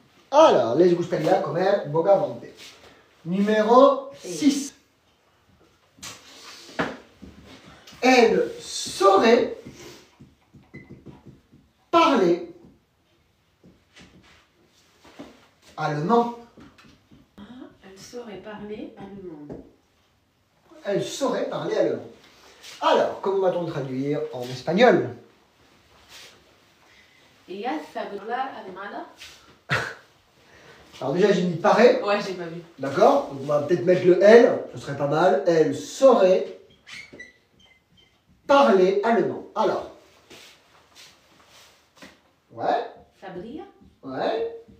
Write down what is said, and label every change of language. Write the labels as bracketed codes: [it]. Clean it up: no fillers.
[es] Alors, les gustaría comer bogavante. [fr] Numéro 6. Elle saurait parler allemand. Elle saurait parler allemand. Elle saurait parler allemand. Alors, comment va-t-on traduire en espagnol? [es] Ella sabe hablar alemana. [fr] Alors déjà, j'ai mis paraît, Ouais, j'ai pas vu. d'accord? Donc on va peut-être mettre le L, ce serait pas mal. Elle saurait parler allemand. Alors. Ouais, [es] Sabría. [fr] ouais.